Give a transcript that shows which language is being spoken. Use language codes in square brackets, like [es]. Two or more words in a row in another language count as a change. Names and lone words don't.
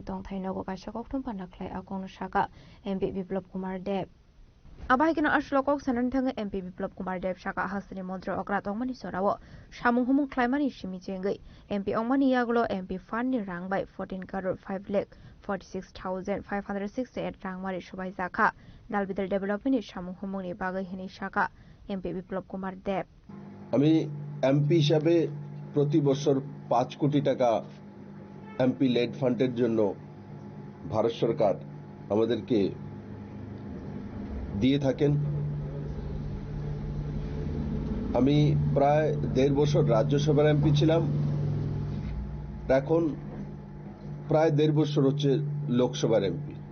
[trp] tongthai nogo kaisa kokthum pandaklai akong saka MP Biplop Kumar Dev abai kino aslokok sanan thang MP Biplop Kumar Dev saka hasni mantro okra tongmani sorawo samung humung khlaimani simi chengai MP ongmani yagulo MP fund ni rang bai 14 crore 5,46,568 rang mari subai jakha Dalbidal Development samung humung ni bagai hini saka MP Biplop Kumar Dev [bn] আমি এমপি হিসাবে প্রতি বছর 5 কোটি টাকা [en] MP LAD fund [bn] জন্য ভারত সরকার আমাদেরকে দিয়ে থাকেন। আমি প্রায় 1.5 বছর রাজ্যসভার এমপি ছিলাম, এখন প্রায় 1.5 বছর হচ্ছে লোকসভার এমপি।